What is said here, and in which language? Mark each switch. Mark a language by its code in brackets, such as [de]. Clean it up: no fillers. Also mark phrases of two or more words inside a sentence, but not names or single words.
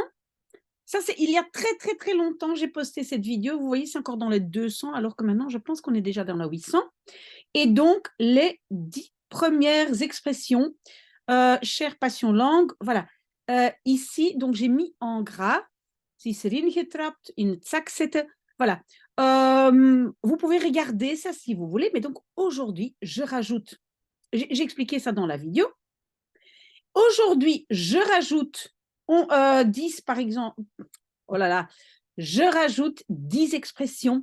[fr] Ça, c'est il y a très, très, très longtemps, j'ai posté cette vidéo. Vous voyez, c'est encore dans les 200, alors que maintenant, je pense qu'on est déjà dans la 800. Et donc, les 10 premières expressions, chère passion langue, voilà. Ici, donc, j'ai mis en gras, si c'est [nl] erin getrapt, in het zak zetten, [fr] voilà. Vous pouvez regarder ça si vous voulez, mais donc, aujourd'hui, je rajoute, j'ai expliqué ça dans la vidéo. Aujourd'hui, je rajoute 10, par exemple, oh là là, je rajoute 10 expressions.